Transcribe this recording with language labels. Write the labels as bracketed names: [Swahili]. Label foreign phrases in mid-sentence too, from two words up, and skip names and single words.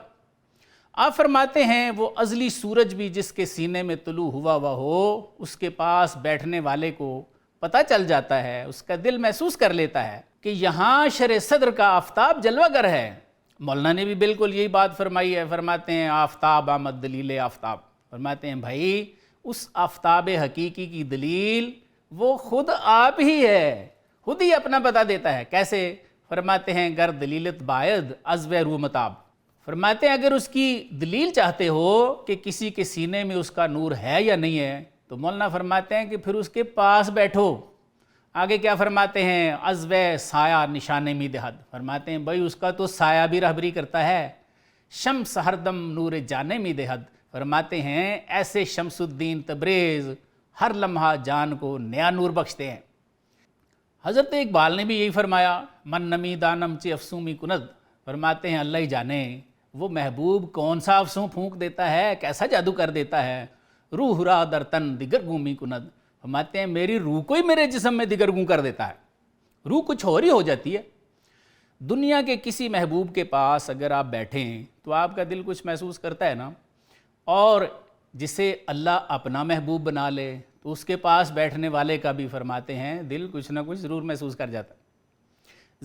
[Urdu] آپ فرماتے ہیں وہ ازلی سورج بھی جس کے سینے میں طلوع ہوا ہو، اس کے پاس بیٹھنے والے کو پتہ چل جاتا ہے، اس کا دل محسوس کر لیتا ہے کہ یہاں شرح صدر کا آفتاب جلوہ گر ہے۔ مولانا نے بھی بالکل یہی بات فرمائی ہے، فرماتے ہیں [Persian] آفتاب آمد دلیل آفتاب، [Urdu] فرماتے ہیں بھائی اس آفتاب حقیقی کی دلیل وہ خود آپ ہی ہے، خود ہی اپنا بتا دیتا ہے۔ کیسے؟ [Persian] فرماتے ہیں گر دلیلت باید ازو رو متاب، [Urdu] فرماتے ہیں اگر اس کی دلیل چاہتے ہو کہ کسی کے سینے میں اس کا نور ہے یا نہیں ہے تو مولانا فرماتے ہیں کہ پھر اس کے پاس بیٹھو۔ آگے کیا فرماتے ہیں؟ [Persian] ازو سایہ نشانے می دہد، [Urdu] فرماتے ہیں بھائی اس کا تو سایہ بھی رہبری کرتا ہے۔ [Persian] شمس ہر دم نور جانے می دہد، [Urdu] فرماتے ہیں ایسے شمس الدین تبریز ہر لمحہ جان کو نیا نور بخشتے ہیں۔ حضرت اقبال نے بھی یہی فرمایا، [Persian] من نمی دانم چی افسومی کند، [Urdu] فرماتے ہیں اللہ ہی جانے وہ محبوب کون سا افسوں پھونک دیتا ہے، کیسا جادو کر دیتا ہے۔ [Persian] روح را در تن دیگر گومی کند، [Urdu] فرماتے ہیں میری روح کو ہی میرے جسم میں دیگر گوں کر دیتا ہے، روح کچھ اور ہی ہو جاتی ہے۔ دنیا کے کسی محبوب کے پاس اگر آپ بیٹھیں تو آپ کا دل کچھ محسوس کرتا ہے نا، اور جسے اللہ اپنا محبوب بنا لے تو اس کے پاس بیٹھنے والے کا بھی فرماتے ہیں دل کچھ نہ کچھ ضرور محسوس کر جاتا ہے۔